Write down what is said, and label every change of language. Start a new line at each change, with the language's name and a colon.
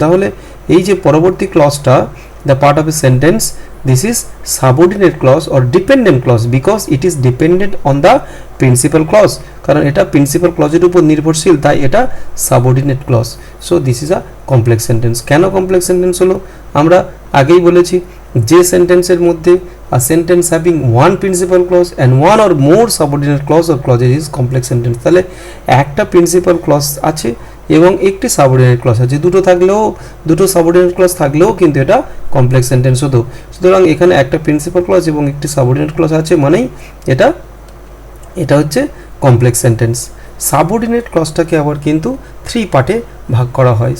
Bangla: তাহলে এই যে পরবর্তী ক্লজটা,
English: The part of a sentence, this is subordinate clause or dependent clause, because it is dependent on the principal clause.
Bangla: কারণ এটা principal ক্লজের উপর নির্ভরশীল, তাই এটা subordinate clause.
English: So this is a complex sentence.
Bangla: কেন কমপ্লেক্স সেন্টেন্স হলো? আমরা আগেই বলেছি, যে সেন্টেন্সের মধ্যে
English: a sentence having one principal clause and one or more subordinate clause or clauses is complex sentence.
Bangla: তাহলে একটা প্রিন্সিপাল ক্লজ আছে এবং একটি সাবঅর্ডিনেট ক্লজ আছে, দুটো থাকলেও, দুটো সাবঅর্ডিনেট ক্লজ থাকলেও কিন্তু এটা কমপ্লেক্স সেন্টেন্স হতো। সুতরাং এখানে একটা প্রিন্সিপাল ক্লজ এবং একটি সাবঅর্ডিনেট ক্লজ আছে মানেই এটা এটা হচ্ছে কমপ্লেক্স সেন্টেন্স। সাবঅর্ডিনেট ক্লজটাকে আবার কিন্তু 3 পার্টে ভাগ করা হয়।